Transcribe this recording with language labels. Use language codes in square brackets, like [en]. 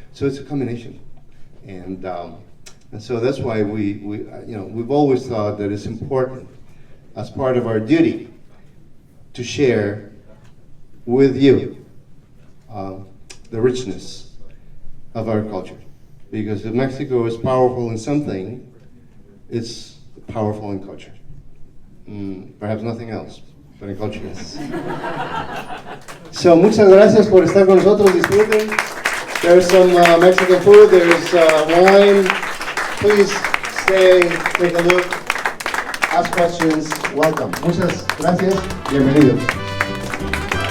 [en] So it's a combination, and so that's why we've always thought that it's important, as part of our duty, to share with you the richness of our culture. Because if Mexico is powerful in something, it's powerful in culture. Perhaps nothing else, but in culture, yes. [es] So, muchas gracias por estar con nosotros. Disfruten. [en] There's some Mexican food. There's wine. Please stay, take a look, ask questions. [es] Welcome. Muchas gracias. Bienvenidos.